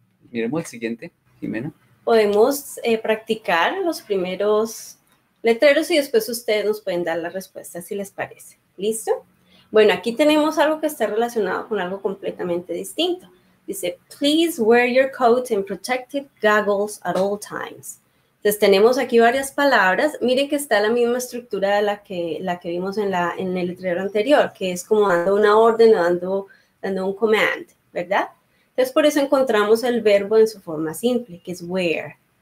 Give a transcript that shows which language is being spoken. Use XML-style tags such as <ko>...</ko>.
<es>Miremos el siguiente, Jimena. Podemos practicar los primeros letreros y después ustedes nos pueden dar la respuesta si les parece. ¿Listo? Bueno, aquí tenemos algo que está relacionado con algo completamente distinto.</es> <en>Dice, please wear your coat and protective goggles at all times.</en> <es>Entonces tenemos aquí varias palabras. Miren que está la misma estructura de la que vimos en el letrero anterior, que es como dando una orden o dando un command, ¿verdad? Entonces por eso encontramos el verbo en su forma simple, que es wear.</es>